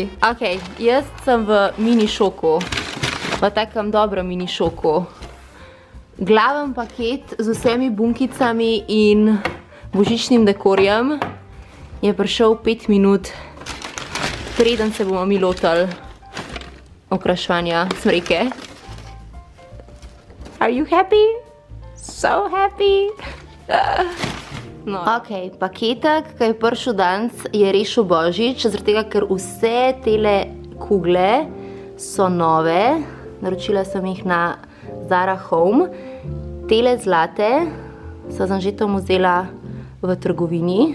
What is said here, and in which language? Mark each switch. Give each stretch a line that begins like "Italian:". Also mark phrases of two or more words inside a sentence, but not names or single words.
Slovenian: Ok, jaz sem v mini šoku, v takem dobrem mini šoku. Glaven paket z vsemi bunkicami in božičnim dekorjem je prišel 5 minut, preden se bomo mi lotili okraševanja smreke.
English: Are you happy? So happy!
Slovenian: No. Ok, paketek, ki je prišel danes, je rešil Božič, zaradi tega, ker vse tele kugle so nove. Naročila sem jih na Zara Home. Tele zlate so z Anžetom vzela v trgovini.